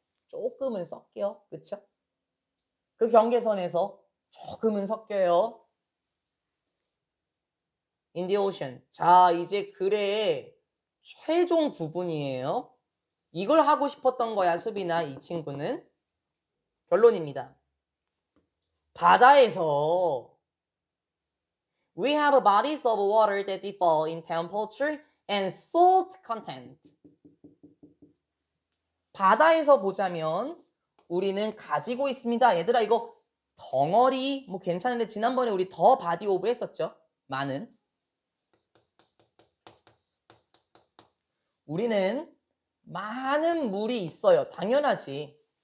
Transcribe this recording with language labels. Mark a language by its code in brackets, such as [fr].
[ko] 조금은 섞여. 그쵸? 그 경계선에서 조금은 섞여요. [en] In the ocean. [ko] 자, 이제 글의 최종 부분이에요. 이걸 하고 싶었던 거야, 수빈아, 이 친구는. 결론입니다. 바다에서 [en] We have bodies of water that differ in temperature and salt content. [ko] 바다에서 보자면 우리는 가지고 있습니다. 얘들아, 이거 덩어리 뭐 괜찮은데 지난번에 우리 더 바디 오브 했었죠? 많은. 우리는 많은 물이 있어요. 당연하지.